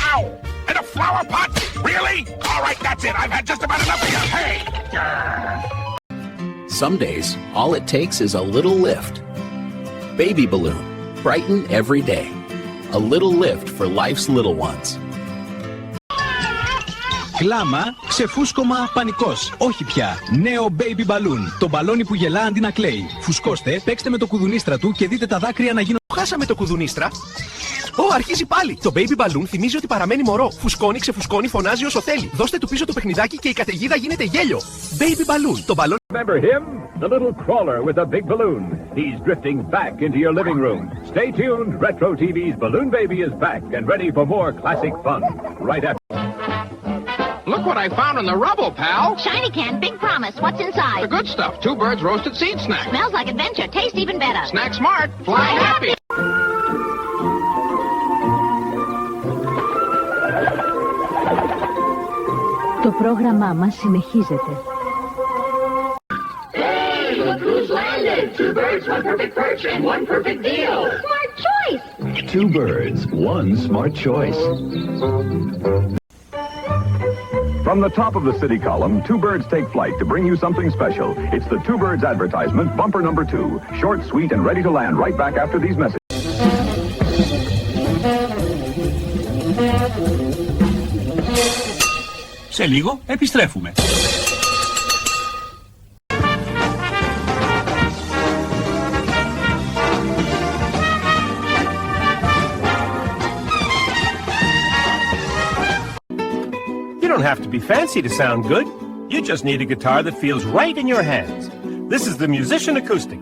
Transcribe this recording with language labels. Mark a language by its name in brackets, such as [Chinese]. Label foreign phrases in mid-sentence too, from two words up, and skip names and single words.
[English] Ow! In a flower pot? Really? All right, that's it. I've had just about enough of you. Hey! Some days, all it takes is a little lift. Baby Balloon. Brighten every day. A little lift for life's little ones. [Greek] Κλάμα, ξεφούσκωμα, πανικός. Όχι πια. Νέο Baby Balloon. Το μπαλόνι που γελά αντί να κλαίει. Φουσκώστε, παίξτε με το κουδουνίστρα του και δείτε τα δάκρυα να γίνουν. Χάσαμε το κουδουνίστρα. Αρχίζει πάλι. Το Baby Balloon θυμίζει ότι παραμένει μωρό. Φουσκώνει, ξεφουσκώνει, φωνάζει όσο θέλει. Δώστε του πίσω το παιχνιδάκι και η καταιγίδα γίνεται γέλιο. Baby Balloon. Το μπαλόνι. [English] Remember him? The little crawler with a big balloon. He's drifting back into your living room. Stay tuned. Retro TV's Balloon Baby is back and ready for more classic fun. Right after. Look what I found in the rubble, pal. Shiny can, big promise. What's inside? The good stuff. 2 birds roasted seed snack. Smells like adventure. Tastes even better. Snack smart. Fly happy. [Greek] Το πρόγραμμά μας συνεχίζεται. [English] Hey, look who's landed! 2 birds, 1 perfect perch, and 1 perfect deal. Smart choice. 2 birds, 1 smart choice. From the top of the city column, 2 birds take flight to bring you something special. It's the 2 birds advertisement, bumper number 2. Short, sweet, and ready to land right back after these messages. [Greek] Σε λίγο επιστρέφουμε. [English] You don't have to be fancy to sound good. You just need a guitar that feels right in your hands. This is the Musician Acoustic.